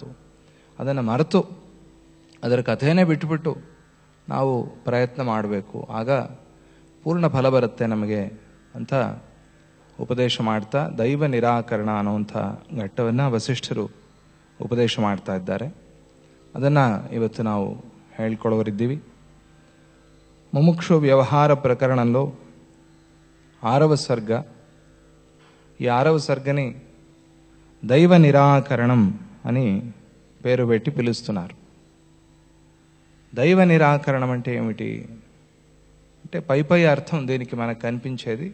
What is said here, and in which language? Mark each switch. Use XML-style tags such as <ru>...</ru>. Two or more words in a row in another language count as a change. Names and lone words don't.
<kn>ಅದನ್ನು ಮರೆತು ಅದರ ಕಥೆಯೇ ಬಿಟ್ಟುಬಿಟ್ಟು ನಾವು ಪ್ರಯತ್ನ ಮಾಡಬೇಕು. ಆಗ ಪೂರ್ಣ ಫಲ ಬರುತ್ತೆ ನಮಗೆ ಅಂತ ಉಪದೇಶ ಮಾಡ್ತಾ ದೈವ ನಿರಾಕರಣ ಅನ್ನುವಂಥ ಘಟ್ಟವನ್ನು ವಸಿಷ್ಠರು ಉಪದೇಶ ಮಾಡ್ತಾ ಇದ್ದಾರೆ. ಅದನ್ನು ಇವತ್ತು ನಾವು ಹೇಳ್ಕೊಳ್ಳೋರಿದ್ದೀವಿ.</kn> <te>ముముక్షు వ్యవహార ప్రకరణంలో 6వ సర్గ. ఈ 6వ సర్గని దైవ నిరాకరణం అని పేరు పెట్టి పిలుస్తున్నారు. దైవ నిరాకరణం అంటే ఏమిటి అంటే పై అర్థం దీనికి మనకు కనిపించేది.</te>